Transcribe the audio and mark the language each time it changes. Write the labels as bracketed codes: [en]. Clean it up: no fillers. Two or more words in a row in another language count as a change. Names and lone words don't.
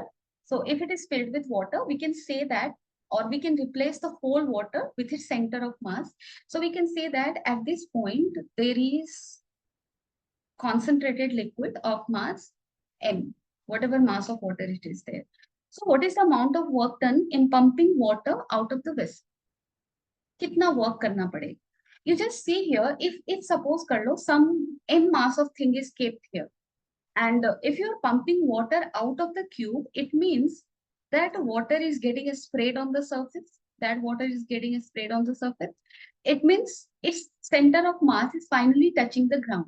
[en] So if it is filled with water, we can say that, or we can replace the whole water with its center of mass. So we can say that at this point, there is concentrated liquid of mass m, whatever mass of water it is there. So what is the amount of work done in pumping water out of the vessel? [hi] कितना work करना पड़ेगा? [en] You just see here, if suppose [hi] कर लो, [en] some m mass of thing is kept here. And if you're pumping water out of the cube, it means that water is getting sprayed on the surface. That water is getting sprayed on the surface. It means its center of mass is finally touching the ground.